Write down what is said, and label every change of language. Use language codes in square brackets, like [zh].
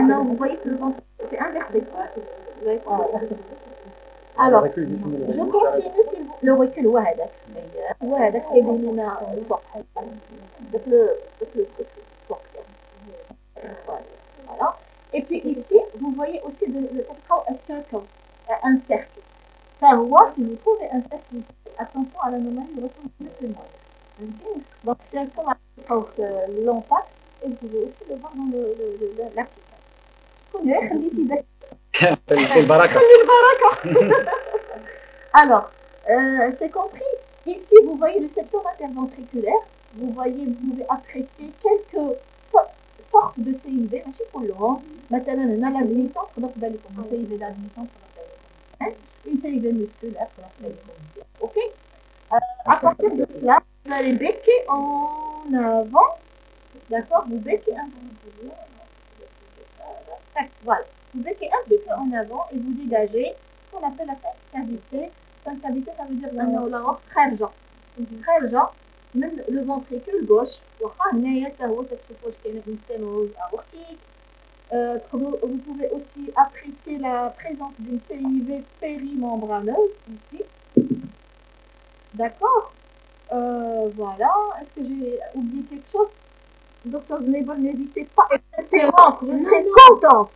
[fr] Vous voyez que le ventre, c'est inversé. vous avez compris. Alors, je continue si vous... Le recul, [ar] وهذاك تيبين لنا الفوق داك [fr] le truc [ar] فوق. [fr] Voilà. Et puis ici, vous voyez aussi un cercle. Ça voit, si vous trouvez un cercle ici, attention à l'anomalie, il retourne plus loin. Donc c'est comme l'impact, et vous pouvez aussi le voir dans l'application. Alors, c'est compris. Ici, vous voyez le septum interventriculaire. Vous pouvez apprécier quelques sortes de CIV. [ar] ماشي كلهم. مثلا هنا [fr] l'admission, [ar] تقدر تبان لكم [fr] CIV d'admission, une CIV musculaire, ok. À partir de cela, vous allez becquer en avant, d'accord. Vous becquez un peu. Voilà. Vous becquez un petit peu en avant et vous dégagez ce qu'on appelle la cinq cavité. Cinq cavité, ça veut dire la aorte [ar] خارجة. خارجة [fr] من le ventricule gauche. [ar] واخا هنايا حتى هو كتشوفوا واش كاينه [fr] une sténose aortique. Vous pouvez aussi apprécier la présence d'une CIV périmembraneuse ici. D'accord. Voilà. Est-ce que j'ai oublié quelque chose? Docteur Znebel, n'hésitez pas à interrompre, je serai contente.